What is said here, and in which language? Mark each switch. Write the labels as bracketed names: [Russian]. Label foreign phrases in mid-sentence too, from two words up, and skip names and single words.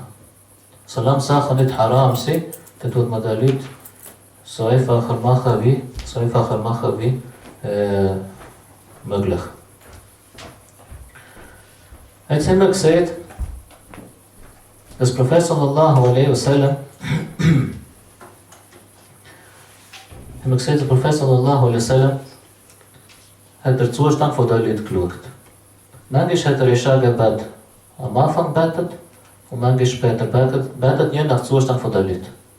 [German] Solange Sachen nicht haram sind, dann tut man die Leute so einfacher machen wie möglich. Jetzt haben wir gesehen, dass Prophet [Arabic] صلى الله عليه وسلم [German] hat der Zustand von der Leute geschaut. Manchmal hat er Isha-Gebet am Anfang betet und manchmal später betet, je nach Zustand von der Leute.